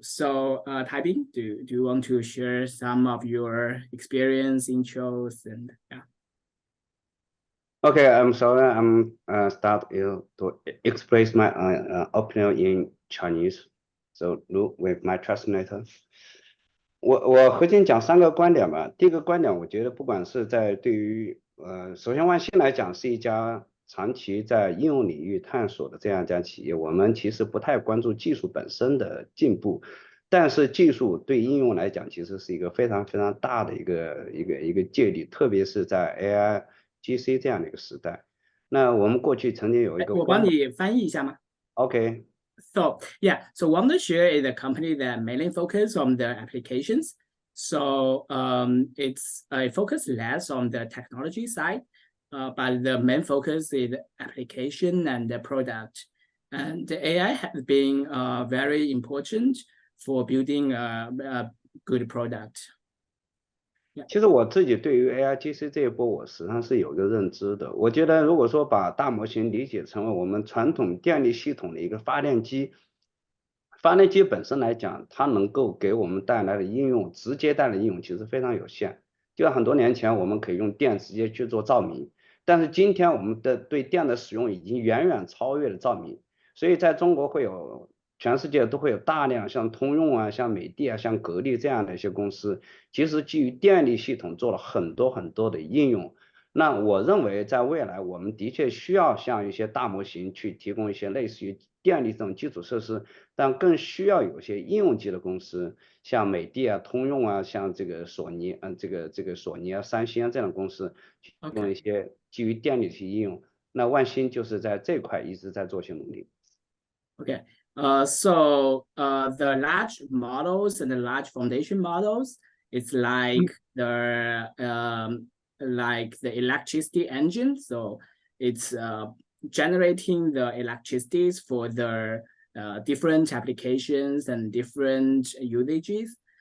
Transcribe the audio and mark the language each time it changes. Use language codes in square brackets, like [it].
[en] So, Taibin, do you want to share some of your experience, intros, and yeah? Okay, I'm sorry. I'm start to express my opinion in Chinese. So look with my translator. [zh] 我核心讲3个观点吧。第一个观点，我觉得不管是在对于首先万兴来讲是一家长期在应用领域探索的这样一家企业，我们其实不太关注技术本身的进步，但是技术对应用来讲，其实是一个非常非常大的一个借力，特别是在 AI、GC 这样的一个时代。那我们过去曾经有一个，我帮你翻译一下吗 [en] ？OK. So yeah, so Wondershare is a company that mainly focuses on the applications. So it's a focus less on the technology side, but the main focus is application and the product. And the AI has been very important for building a good product. [zh] 其实我自己对于 AI、GC 这一波，我实际上是有一个认知的。我觉得如果说把大模型理解成为我们传统电力系统的一个发电机，发电机本身来讲，它能够给我们带来的应用，直接带来的应用其实非常有限。就像很多年前我们可以用电直接去做照明，但是今天我们的对电的使用已经远远超越了照明，所以在中国会有。全世界都会有大量像通用啊、像美的啊、像格力这样的一些公司，其实基于电力系统做了很多很多的应用。那我认为在未来，我们的确需要像一些大模型去提供一些类似于电力这种基础设施，但更需要有些应用级的公司，像美的啊、通用啊、像这个索尼，这个索尼啊、三星啊这样的公司，提供一些基于电力的应用。那万兴就是在这块一直在做些努力。 [en] Okay. So the large models and the large foundation models, it's like the electricity engine. So it's generating the electricities for the different applications and different usages.